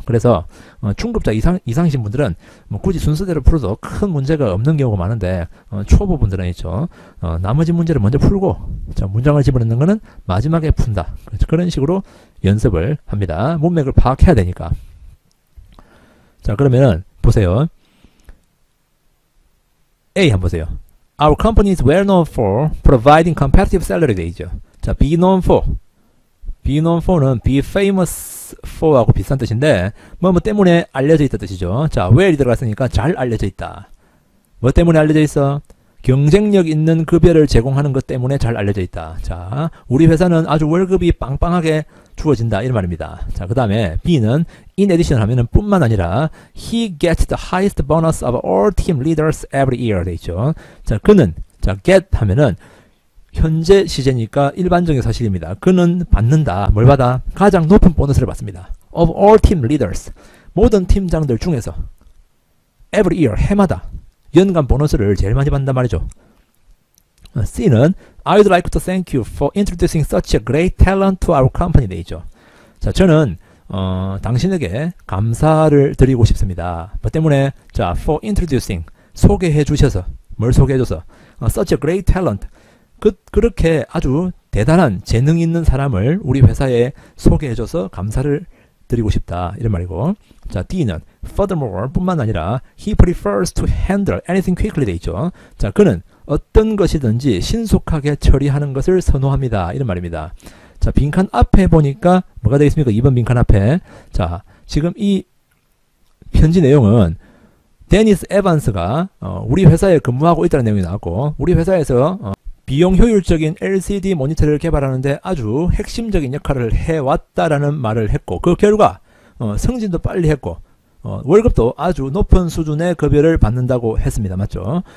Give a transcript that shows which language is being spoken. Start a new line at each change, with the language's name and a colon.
Korean: 그래서 중급자 이상이신 분들은 뭐 굳이 순서대로 풀어도 큰 문제가 없는 경우가 많은데 초보분들은 있죠. 나머지 문제를 먼저 풀고 자, 문장을 집어넣는 거는 마지막에 푼다. 그런 식으로 연습을 합니다. 문맥을 파악해야 되니까. 자, 그러면은 보세요. A 한번 보세요.
English: Our company is well known for providing competitive salary
Korean: 돼 있죠.
English: 자, be known for.
Korean: be known for는 be famous for하고 비슷한 뜻인데 뭐 때문에 알려져 있다 뜻이죠. 자, where이 들어갔으니까 잘 알려져 있다. 뭐 때문에 알려져 있어? 경쟁력 있는 급여를 제공하는 것 때문에 잘 알려져 있다. 자, 우리 회사는 아주 월급이 빵빵하게 주어진다 이런 말입니다. 자, 그 다음에 B는
English: in addition
Korean: 하면은 뿐만 아니라
English: he gets the highest bonus of all team leaders every year
Korean: 돼 있죠. 자, 그는 자 get 하면은 현재 시제니까 일반적인 사실입니다. 그는 받는다. 뭘 받아? 가장 높은 보너스를 받습니다.
English: of all team leaders
Korean: 모든 팀장들 중에서
English: every year
Korean: 해마다 연간 보너스를 제일 많이 받는단 말이죠.
English: C는 I'd like to thank you for introducing such a great talent to our company
Korean: 돼 있죠. 자, 저는 당신에게 감사를 드리고 싶습니다. 뭐 때문에? 자, for introducing 소개해 주셔서 뭘 소개해 줘서
English: such a great talent
Korean: 그렇게 아주 대단한 재능 있는 사람을 우리 회사에 소개해 줘서 감사를 드리고 싶다 이런 말이고. 자, D는
English: furthermore
Korean: 뿐만 아니라
English: he prefers to handle anything quickly
Korean: 돼 있죠. 자, 그는 어떤 것이든지 신속하게 처리하는 것을 선호합니다 이런 말입니다. 자, 빈칸 앞에 보니까 뭐가 되겠습니까? 2번 빈칸 앞에. 자, 지금 이 편지 내용은 데니스 에반스가 우리 회사에 근무하고 있다는 내용이 나왔고 우리 회사에서 비용 효율적인 LCD 모니터를 개발하는데 아주 핵심적인 역할을 해왔다라는 말을 했고 그 결과 승진도 빨리 했고 월급도 아주 높은 수준의 급여를 받는다고 했습니다. 맞죠?